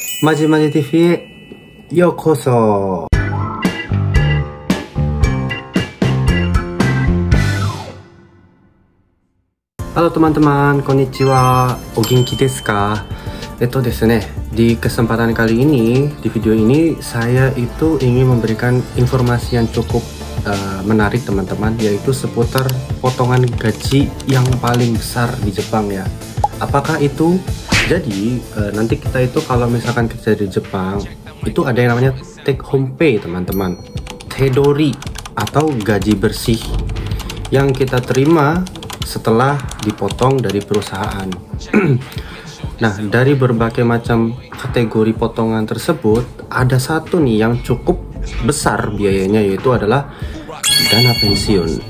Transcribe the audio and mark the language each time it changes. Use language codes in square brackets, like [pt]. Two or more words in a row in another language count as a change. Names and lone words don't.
[id] Maji TV, yokoso. Halo teman-teman, [ja] こんにちは、お元気ですか? ですね, [id] di kesempatan kali ini, di video ini saya itu ingin memberikan informasi yang cukup menarik teman-teman, yaitu seputar potongan gaji yang paling besar di Jepang ya. Apakah itu? Jadi nanti kita itu kalau misalkan kerja di Jepang itu ada yang namanya [en] take home pay [id] teman-teman, Teidori atau gaji bersih yang kita terima setelah dipotong dari perusahaan. Nah, dari berbagai macam kategori potongan tersebut, ada satu nih yang cukup besar biayanya, yaitu adalah dana pensiun.